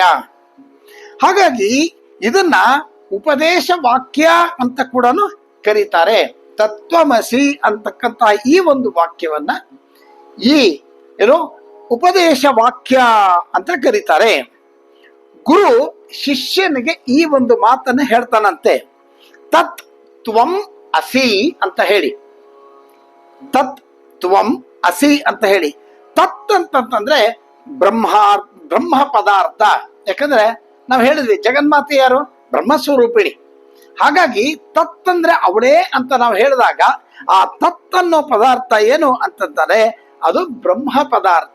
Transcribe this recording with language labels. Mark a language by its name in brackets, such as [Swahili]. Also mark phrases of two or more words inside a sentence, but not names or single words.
[Kannada] ಹಾಗಾಗಿ ಇದನ್ನ ಉಪದೇಶ ವಾಕ್ಯ ಅಂತ ಕೂಡ ಕರೀತಾರೆ. ತತ್ವಮಸಿ ಅಂತಕ್ಕಂತಹ ಈ ಒಂದು ವಾಕ್ಯವನ್ನ ಏನು ಉಪದೇಶ ವಾಕ್ಯ ಅಂತ ಕರೀತಾರೆ. ಗುರು ಶಿಷ್ಯನಿಗೆ ಈ ಒಂದು ಮಾತನ್ನ ಹೇಳ್ತಾನಂತೆ, [Sanskrit] ತತ್ ತ್ವಂ ಅಸಿ [Kannada] ಅಂತ ಹೇಳಿ. [Sanskrit] ತತ್ ತ್ವಂ ಅಸಿ [Kannada] ಅಂತ ಹೇಳಿ. ತತ್ ಅಂತಂದ್ರೆ ಬ್ರಹ್ಮ ಪದಾರ್ಥ. ಯಾಕಂದ್ರೆ ನಾವು ಹೇಳಿದ್ವಿ ಜಗನ್ಮಾತೆ ಯಾರು? ಬ್ರಹ್ಮಸ್ವರೂಪಿಣಿ. ಹಾಗಾಗಿ ತತ್ ಅಂದ್ರೆ ಅವಳೇ ಅಂತ ನಾವು ಹೇಳಿದಾಗ ಆ ತತ್ ಅನ್ನೋ ಪದಾರ್ಥ ಏನು ಅಂತಂದ್ರೆ ಅದು ಬ್ರಹ್ಮ ಪದಾರ್ಥ.